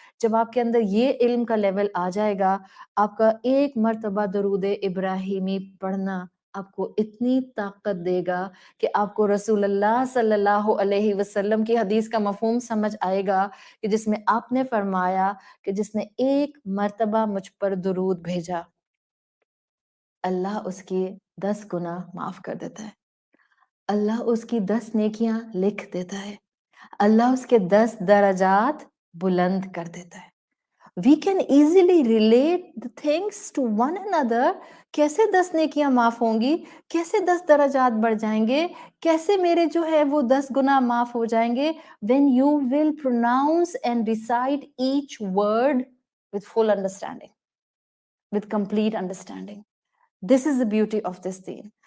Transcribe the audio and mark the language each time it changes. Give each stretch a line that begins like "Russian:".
Urdu: جب آپ کے اندر یہ علم کا لیول آ جائے گا، آپ کا ایک مرتبہ درود ابراہیمی پڑھنا آپ کو اتنی طاقت دے گا کہ آپ کو رسول اللہ صلی اللہ علیہ وسلم کی حدیث کا مفہوم سمجھ آئے گا کہ جس میں آپ نے فرمایا کہ جس نے ایک مرتبہ مجھ پر درود بھیجا اللہ اس کی 10 گناہ معاف کر دیتا ہے، اللہ اس کی 10 نیکیاں لکھ دیتا ہے، اللہ اس کے 10 درجات بلند کر دیتا ہے.
English: We can easily relate the things to one another.
Urdu: کیسے 10 نیکیاں معاف ہوں گی، کیسے 10 درجات بڑھ جائیں گے، کیسے میرے جو ہے وہ 10 گناہ معاف ہو جائیں گے.
English: When you will pronounce and recite each word with full understanding, with complete understanding. This is the beauty of this deen.